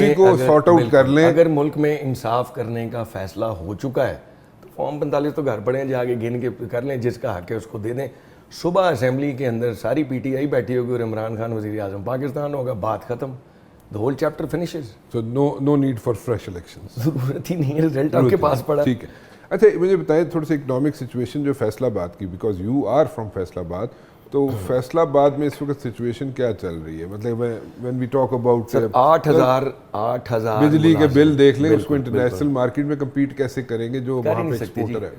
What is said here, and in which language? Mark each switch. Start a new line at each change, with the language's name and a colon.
Urdu: اسی کو sort out کر لیں. اگر ملک میں انصاف کرنے کا فیصلہ ہو چکا ہے تو فارم 45 تو گھر پڑے ہیں, جا کے گن کے کر لیں, جس کا حق ہے اس کو دے دیں. صبح اسمبلی کے اندر ساری پی ٹی آئی بیٹھی ہوگی اور عمران خان وزیر اعظم پاکستان ہوگا, بات ختم,
English: the whole chapter finishes. So no need for fresh elections.
Urdu: ضرورت ہی نہیں ہے, رزلٹ آپ کے پاس پڑا. ٹھیک ہے. اچھا مجھے بتائیں تھوڑی سی اکنامک سچویشن جو فیصل آباد کی,
English: because you are from Faisalabad,
Urdu: تو فیصل آباد میں اس وقت سچویشن کیا چل رہی ہے؟ مطلب
English: when we talk about 8,000
Urdu: بجلی کے بل دیکھ لیں, اس کو انٹرنیشنل مارکیٹ میں کمپیٹ کیسے کریں گے جو وہاں پہ ایکسپورٹر ہے؟